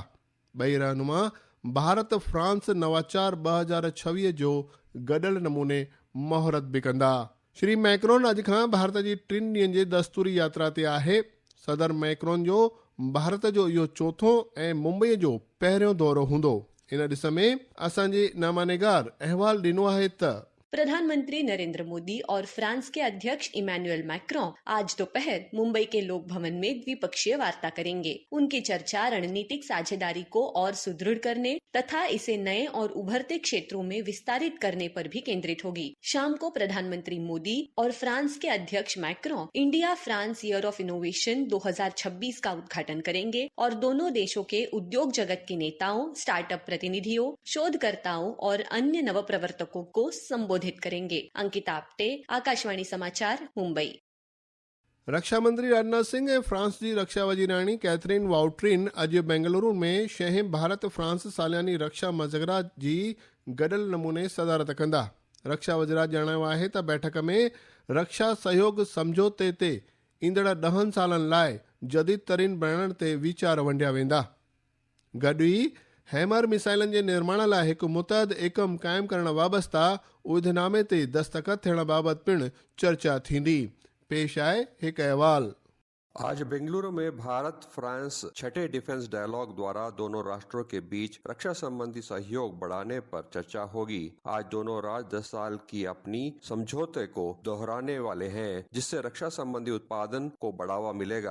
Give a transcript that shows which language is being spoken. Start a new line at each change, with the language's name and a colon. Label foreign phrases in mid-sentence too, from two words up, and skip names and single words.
Sindhi: ॿई रहनुमा भारत फ्रांस नवाचार 2026 जो गॾियल नमूने मुहरत बि कंदा। श्री मैक्रोन अॼु खां भारत जी 3 ॾींहनि जे दस्तूरी यात्रा ते आहे। सदर मैक्रोन जो भारत जो इहो चोथों ऐं मुंबईअ जो पहिरियों दौरो हूंदो। इन ॾिस में असांजे नामानिगार अहवाल ॾिनो आहे त
Hindi: प्रधानमंत्री नरेंद्र मोदी और फ्रांस के अध्यक्ष इमैनुअल मैक्रोन आज दोपहर मुंबई के लोक भवन में द्विपक्षीय वार्ता करेंगे। उनकी चर्चा रणनीतिक साझेदारी को और सुदृढ़ करने तथा इसे नए और उभरते क्षेत्रों में विस्तारित करने पर भी केंद्रित होगी। शाम को प्रधानमंत्री मोदी और फ्रांस के अध्यक्ष मैक्रोन इंडिया फ्रांस ईयर ऑफ इनोवेशन 2026 का उद्घाटन करेंगे और दोनों देशों के उद्योग जगत के नेताओं, स्टार्टअप प्रतिनिधियों, शोधकर्ताओं और अन्य नवप्रवर्तकों को संबोधित करेंगे। अंकिता आप्टे, आकाशवाणी समाचार, मुंबई।
Sindhi: रक्षा मंत्री राजनाथ सिंह ऐं फ्रांस जी रक्षा वज़ीराणी कैथरीन वाउट्रिन अॼु बेंगलुरु में 6 भारत फ्रांस सालियानी रक्षा मुज़ाकरात जी गॾियल नमूने सदारत कंदा। रक्षा वज़ीरात जणायो आहे त बैठक में रक्षा सहयोग समझौते ते ईंदड़ 10 सालनि लाइ जदीद तरीन बणाइण ते वीचार वंडिया वेंदा। गॾु ई हैमर मिसाइलनि जे निर्माण लाइ हिकु मुतहद एकम क़ाइमु करण वाबस्ता उहिदेनामे ते दस्तख़त थियण बाबति पिणु चर्चा थींदी। पेश आहे हिकु अहवाल।
Hindi: आज बेंगलुरु में भारत फ्रांस 6ठे
English: defence dialogue
Hindi: द्वारा दोनों राष्ट्रों के बीच रक्षा संबंधी सहयोग बढ़ाने पर चर्चा होगी। आज दोनों राज्य 10 साल की अपनी समझौते को दोहराने वाले हैं, जिससे रक्षा संबंधी उत्पादन को बढ़ावा मिलेगा।